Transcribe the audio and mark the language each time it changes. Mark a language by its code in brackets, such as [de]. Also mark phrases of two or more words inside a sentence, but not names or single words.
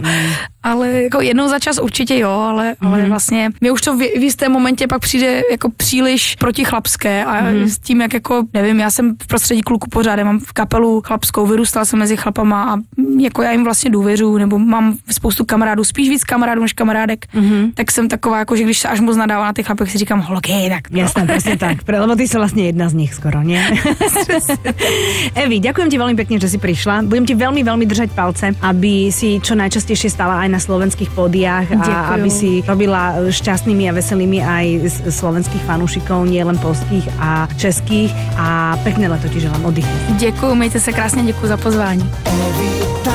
[cs] Ale jako jednou za čas určitě jo, ale vlastně mě už to v jistém momentě pak přijde jako příliš protichlapské a s tím, jak jako, nevím, já jsem v prostředí kluku pořád, já mám v kapelu chlapskou, vyrůstala jsem mezi chlapama a jako já jim vlastně důvěřuju, nebo mám spoustu kamarádů, spíš víc kamarádů než kamarádek, tak jsem taková, jako, že když se až moc nadává na těch chlapech, si říkám, holky, tak. [sk] Jasné, presne tak, lebo ty si vlastne jedna z nich skoro, nie? Evi, ďakujem ti veľmi pekne, že si prišla. Budem ti veľmi, veľmi držať palce, aby si čo najčastejšie stala aj na slovenských pódiách a aby si robila šťastnými a veselými aj slovenských fanúšikov, nie len polských a českých a pekné leto ti želám, oddychni. [cs] Děkuju, mějte se krásně, děkuju za pozvání.